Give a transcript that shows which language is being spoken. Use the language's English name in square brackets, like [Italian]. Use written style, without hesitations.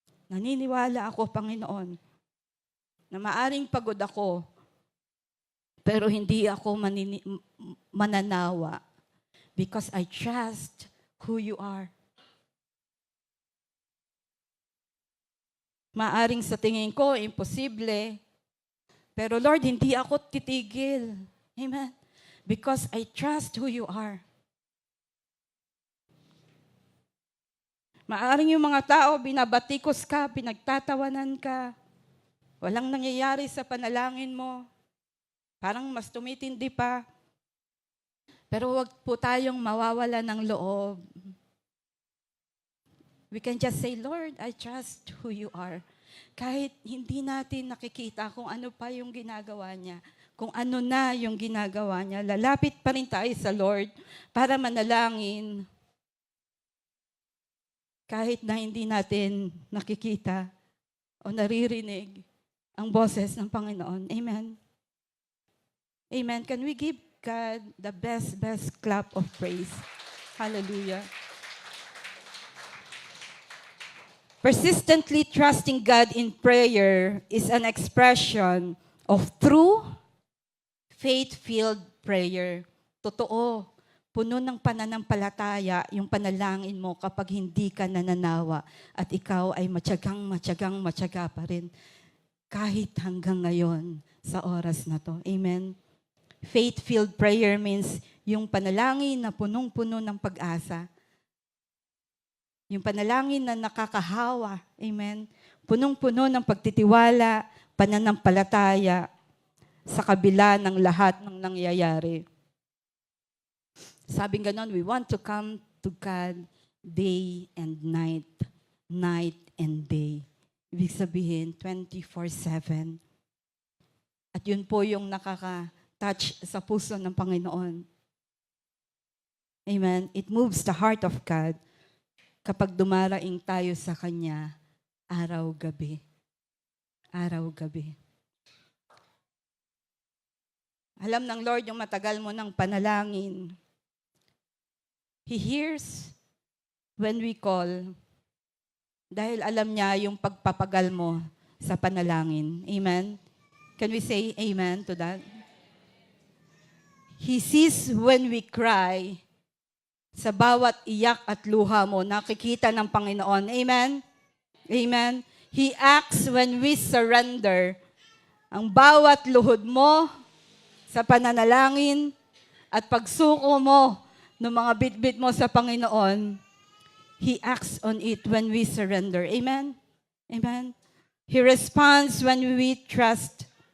[Filipino] Naniniwala ako, Panginoon, na maaring pagod ako, pero hindi ako mananawa [English] because I trust who you are. [Filipino] Maaring sa tingin ko, imposible, pero Lord, hindi ako titigil. Amen. [English] Because I trust who you are. [Filipino] Maaring yung mga tao, binabatikos ka, pinagtatawanan ka, walang nangyayari sa panalangin mo, parang mas tumitindi pa. Pero wag po tayong mawawala ng loob. [English] We can just say, Lord, I trust who you are. [Filipino] Kahit hindi natin nakikita kung ano pa yung ginagawa niya, kung ano na yung ginagawa niya, lalapit pa rin tayo sa Lord para manalangin. Kahit na hindi natin nakikita o naririnig ang boses ng Panginoon. Amen. Amen. [English] Can we give God the best clap of praise? Hallelujah. Persistently trusting God in prayer is an expression of true, faith-filled prayer. [Filipino] Totoo, puno ng pananampalataya yung panalangin mo kapag hindi ka nananawa at ikaw ay matyaga pa rin kahit hanggang ngayon sa oras na to. Amen. [English] Faith-filled prayer means [Filipino] yung panalangin na punong-puno ng pag-asa. Yung panalangin na nakakahawa. Amen. Punong-puno ng pagtitiwala, pananampalataya sa kabila ng lahat ng nangyayari. Sabing ganon, [English] we want to come to God day and night, night and day. [Filipino] Ibig sabihin, 24/7. At yun po yung nakaka-touch sa puso ng Panginoon. Amen. [English] It moves the heart of God [Filipino] kapag dumaraing tayo sa Kanya araw-gabi. Araw-gabi. Alam ng Lord yung matagal mo ng panalangin. [English] He hears when we call [Filipino] dahil alam niya yung pagpapagal mo sa panalangin. Amen? [English] Can we say amen to that? He sees when we cry. [Filipino] Sa bawat iyak at luha mo, nakikita ng Panginoon. Amen? Amen? [English] He acts when we surrender. [Filipino] Ang bawat luhod mo sa pananalangin at pagsuko mo ng mga bitbit mo sa Panginoon, [English] He acts on it when we surrender. Amen? Amen? He responds when we trust.